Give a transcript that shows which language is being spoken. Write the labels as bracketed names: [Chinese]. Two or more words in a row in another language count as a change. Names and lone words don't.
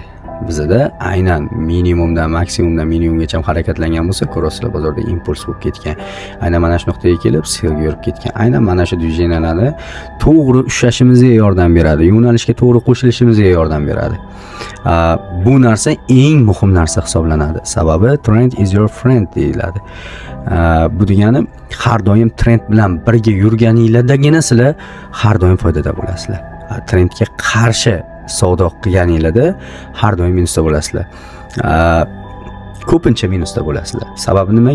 [Uzbek] Bizda aynan minimumdan maksimumdan minimumgacha harakatlangan bo'lsa, ko'rasizlar bozorda impuls bo'lib ketgan. Aynan mana shu nuqtaga kelib, selga yurib ketgan. Aynan mana shu dvijeniyalarni to'g'ri ushlashimizga yordam beradi. Yo'nalishga to'g'ri qo'shilishimizga yordam beradi. Bu narsa eng muhim narsa hisoblanadi. Sababi [English] trend is your friend [Uzbek] deyiladi. Bu degani har doim trend bilan birga yurganinglardagina sizlar har doim foydada bo'lasizlar. Trendga qarshi savdo qilganinglarda har doim minusda bo'lasizlar. Ko'pincha minusda bo'lasizlar. Sababi nimaga?